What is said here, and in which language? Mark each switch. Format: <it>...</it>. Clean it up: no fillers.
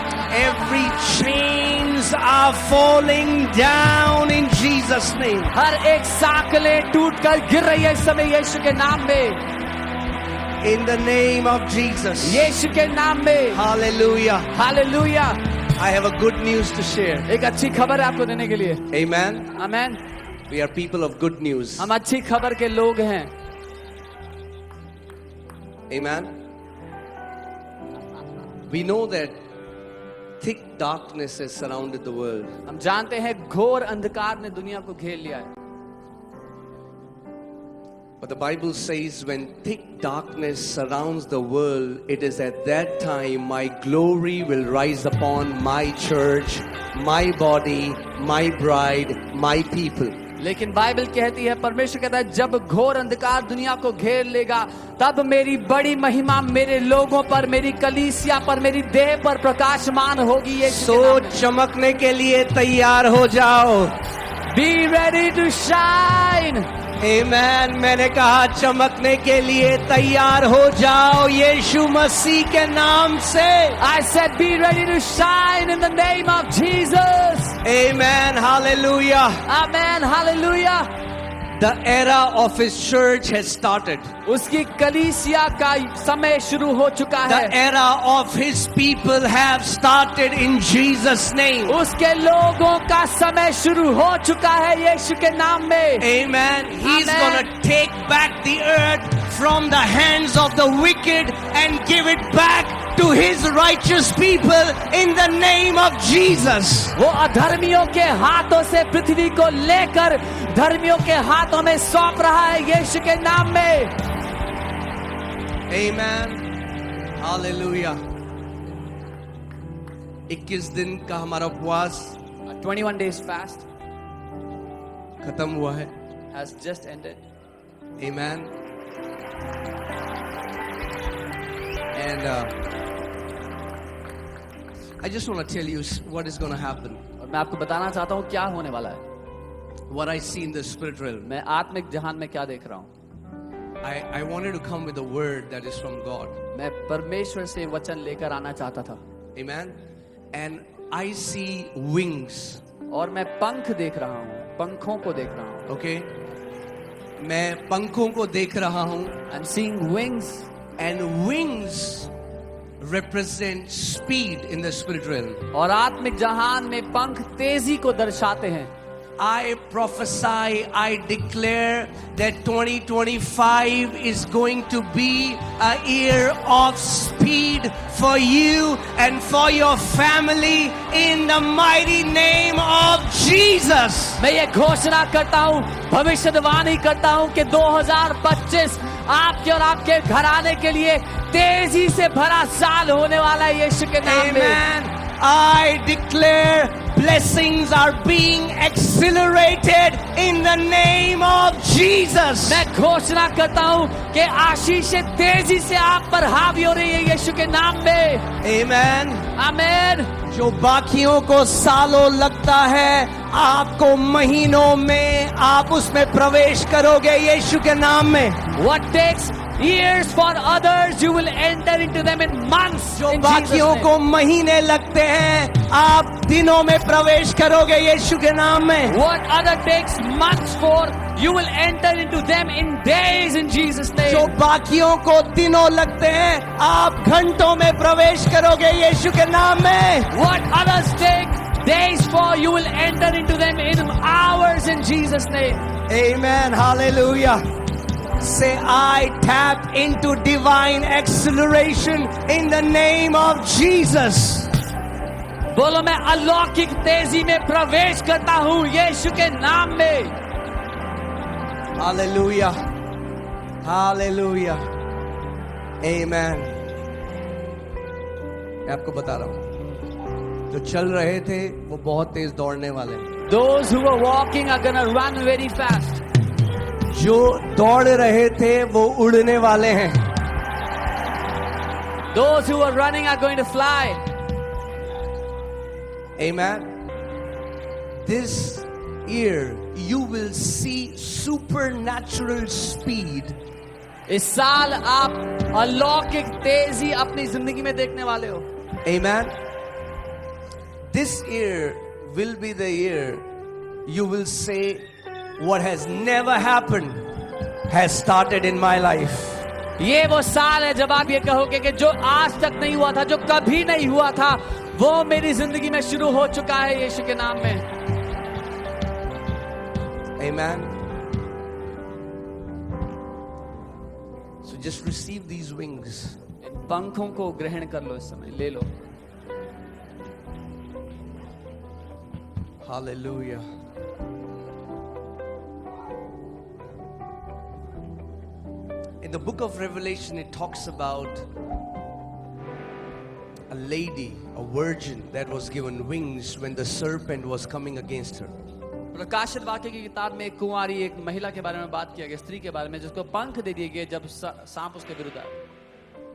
<en>Every chains are falling down in Jesus' name.</en> <hi>हर एक साकलें टूटकर गिर रही है इस समय यीशु के नाम में,</hi> <en>In the name of Jesus.</en> <hi>यीशु के नाम में।</hi> <en>Hallelujah.</en> <hi>Hallelujah.</hi> <en>I have a good news to share.</en> <hi>एक अच्छी खबर है आपको देने के लिए।</hi> <en>Amen.</en> <hi>Amen.</hi> <en>We are people of good news.</en> <hi>हम अच्छी खबर के लोग हैं।</hi> <en>Amen. We know that thick darkness has surrounded the world.</en> <hi>हम जानते हैं घोर अंधकार ने दुनिया को घेर लिया है,</hi> <en>But the Bible says when thick darkness surrounds the world, it is at that time my glory will rise upon my church, my body, my bride, my people.</en> <hi>लेकिन बाइबल कहती है, परमेश्वर कहता है, जब घोर अंधकार दुनिया को घेर लेगा तब मेरी बड़ी महिमा मेरे लोगों पर, मेरी कलीसिया पर, मेरी देह पर प्रकाशमान होगी। ये सो चमकने के लिए तैयार हो जाओ।</hi> <en>Be ready to shine. Amen.</en> <hi>मैंने कहा चमकने के लिए तैयार हो जाओ यीशु मसीह के नाम से।</hi> <en>I said be ready to shine in the name of Jesus. Amen. Hallelujah. Amen. Hallelujah. The era of his church has started.</en> <hi>उसकी कलीसिया का समय शुरू हो चुका</hi> <en>The</en> <hi>है।</hi> <en>era of his people have started in Jesus' name.</en> <hi>उसके लोगों का समय शुरू हो चुका है यीशु के नाम में।</hi> <en>Amen. He's Amen. gonna take back the earth from the hands of the wicked and give it back to his righteous people in the name of Jesus.</en> <hi>वो अधर्मियों के हाथों से पृथ्वी को लेकर धर्मियों के हाथों में सौंप रहा है यीशु के नाम में।</hi> <en>Amen. Hallelujah.</en> <hi>21 दिन का हमारा उपवास</hi> <en>21 days fast</en> <hi>खत्म हुआ है।</hi> <en>has just ended. Amen. And I just want to tell you what is going to happen.</en> <hi>और मैं आपको बताना चाहता हूँ क्या होने वाला है।</hi> <en>What I see in the spirit realm.</en> <hi>मैं आत्मिक जहान में क्या देख रहा हूँ।</hi> <en>I wanted to come with a word that is from God.</en> <hi>मैं परमेश्वर से वचन लेकर आना चाहता था।</hi> <en>Amen. And I see wings.</en> <hi>और मैं पंख देख रहा हूँ, पंखों को देख रहा हूँ। Okay. मैं पंखों को देख रहा हूँ।</hi> <en>I'm seeing wings. And wings represent speed in the spirit realm.</en> <hi>और आत्मिक जहान में पंख तेजी को दर्शाते हैं।</hi> <en>I prophesy, I declare that 2025 is going to be a year of speed for you and for your family in the mighty name of Jesus.</en> <hi>मैं ये घोषणा करता हूँ, भविष्यवाणी करता हूँ कि 2025 आपके और आपके घराने के लिए तेजी से भरा साल होने वाला है यीशु के नाम में।</hi> <en>Amen. I declare blessings are being accelerated in the name of Jesus.</en> <hi>मैं घोषणा करता हूँ कि आशीषें तेजी से आप पर हावी हो रही है यीशु के नाम में।</hi> <en>Amen.</en> <hi>आमीन। जो बाकियों को सालों लगता है, आपको महीनों में आप उसमें प्रवेश करोगे यीशु के नाम में।</hi> <en>What takes years for others, you will enter into them in months.</en> <hi>जो</hi> <en>In Jesus'</en> <hi>बाकियों</hi> <en>name.</en> <hi>को महीने लगते हैं, आप दिनों में प्रवेश करोगे यीशु के नाम में।</hi> <en>What other takes months for, you will enter into them in days in Jesus' name.</en> <hi>जो बाकियों को दिनों लगते हैं, आप घंटों में प्रवेश करोगे यीशु के नाम में।</hi> <en>What others take days for, you will enter into them in hours in Jesus' name. Amen. Hallelujah. Say, I tap into divine acceleration in the name of Jesus.</en> <hi>बोलो मैं अलौकिक तेजी में प्रवेश करता हूँ यीशु के नाम में।</hi> <en>Hallelujah. Hallelujah. Amen.</en> <hi>मैं आपको बता रहा हूँ, जो चल रहे थे वो बहुत तेज दौड़ने वाले हैं।</hi> <en>Those who are walking are gonna run very fast.</en> <hi>जो दौड़ रहे थे वो उड़ने वाले हैं।</hi> <en>Those who are running are going to fly. Amen. This year you will see supernatural speed.</en> <hi>इस साल आप अलौकिक तेजी अपनी जिंदगी में देखने वाले हो।</hi> <en>Amen. This year will be the year you will say, what has never happened has started in my life.</en> <hi>ये वो साल है जब आप ये कहोगे कि जो आज तक नहीं हुआ था, जो कभी नहीं हुआ था, वो मेरी जिंदगी में शुरू हो चुका है यीशु के नाम में।</hi> <en>Amen. So just receive these wings.</en> <hi>इन पंखों को ग्रहण कर लो, इस समय ले लो।</hi> <en>Hallelujah. In the book of Revelation, it talks about a lady, a virgin, that was given wings when the serpent was coming against her.</en> <hi>प्रकाशित वाक्य की किताब में एक कुंवारी, एक महिला के बारे में बात किया गया, स्त्री के बारे में, जिसको पंख दे दिए गए जब सांप उसके विरुद्ध आया।</hi>